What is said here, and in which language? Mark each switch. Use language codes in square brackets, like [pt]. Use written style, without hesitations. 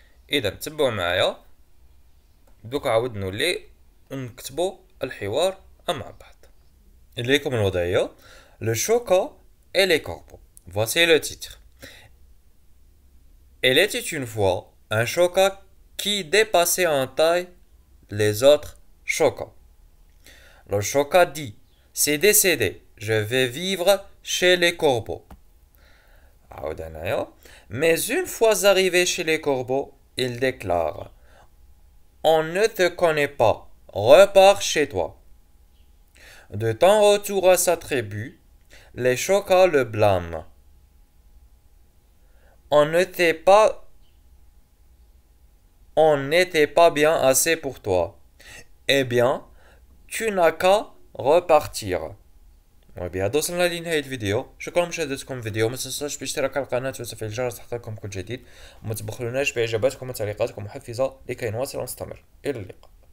[ar] اذا تبعوا معايا دوك عاود نولي نكتبو الحوار مع بعض. إليكم الوضعية. [fr] Le choca et les corbeaux. Voici le titre. Il était une fois un choca qui dépassait en taille les autres chocas. Le choca dit: c'est décédé, je vais vivre chez les corbeaux. Mais une fois arrivé chez les corbeaux, il déclare: on ne te connaît pas, repars chez toi. De ton retour à sa tribu, les chocas le blâment. On n'était pas bien assez pour toi. Eh bien, tu n'as qu'à repartir. [ar] وبهذا وصلنا لنهاية الفيديو. شكرا لمشاهدتكم الفيديو. ما تنساش بالاشتراك على القناة وتفعيل الجرس لتحصيلكم كل جديد. وما تبخلوناش باعجاباتكم وتعليقاتكم محفزة لكي نواصل ونستمر. إلى اللقاء.